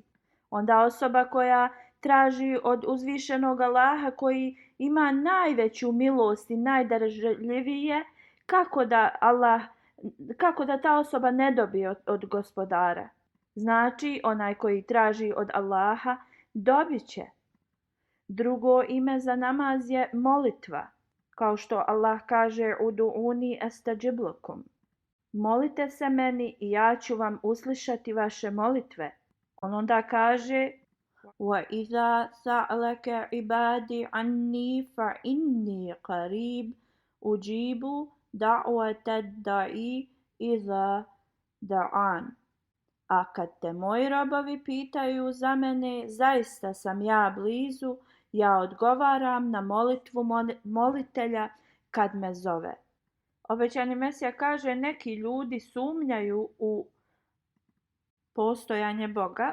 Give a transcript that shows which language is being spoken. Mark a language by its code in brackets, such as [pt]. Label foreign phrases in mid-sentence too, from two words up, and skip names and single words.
[bs] Onda osoba koja traži od uzvišenog Allaha koji ima najveću milost i najdarežljivije, kako da ta osoba ne dobije od gospodara? Znači, onaj koji traži od Allaha dobit će. Drugo ime za namaz je molitva. Kao što Allah kaže: [ar] ادعوني أستجب لكم. [bs] Molite se meni i ja ću vam uslišati vaše molitve. On onda kaže: [ar] وَإِذَا سَأَلَكَ عِبَادِي عَنِّي فَإِنِّي قَرِيبٌ أُجِيبُ دَعْوَةَ الدَّاعِ إِذَا دَعَانِ. [bs] A kad te moji robovi pitaju za mene, zaista sam ja blizu, ja odgovaram na molitvu molitelja kad me zove. Obećani Mesija kaže: neki ljudi sumnjaju u postojanje Boga.